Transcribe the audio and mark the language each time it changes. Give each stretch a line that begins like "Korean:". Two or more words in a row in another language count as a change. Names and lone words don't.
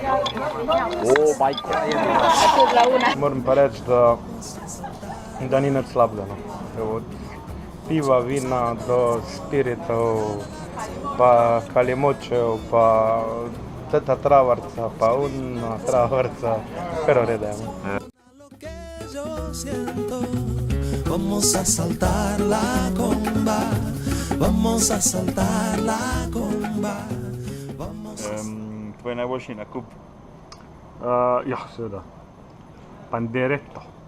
Slovenian: Moram pa reči, da ni nič slabega. Od piva, vina do spiritov, pa kalimočev, pa teta travarca, pa unna travarca, kar vrede.
Spanish: Vamos a saltar la comba, vamos a saltar la comba.
Slovenian: Tvoj najboljši nakup? Ja, seveda. Panderetto.